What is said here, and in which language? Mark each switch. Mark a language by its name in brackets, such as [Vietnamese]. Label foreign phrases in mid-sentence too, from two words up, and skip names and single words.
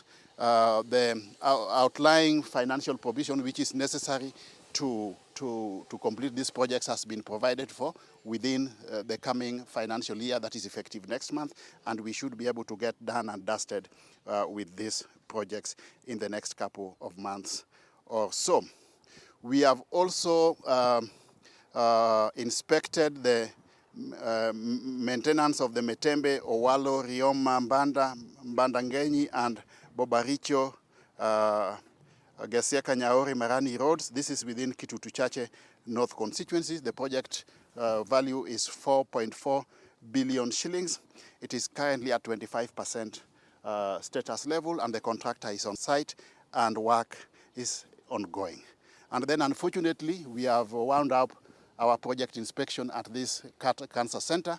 [English] The outlying financial provision which is necessary to complete these projects has been provided for within the coming financial year that is effective next month, and we should be able to get done and dusted with these projects in the next couple of months or so. We have also inspected the maintenance of the Metembe, Owalo, Rioma, Mbandangenyi, and Bobaricho, Gesieka, Nyaori, Marani roads. This is within Kitutu Chache North constituencies. The project value is 4.4 billion shillings. It is currently at 25% status level, and the contractor is on site and work is ongoing. And then unfortunately, we have wound up our project inspection at this cancer center.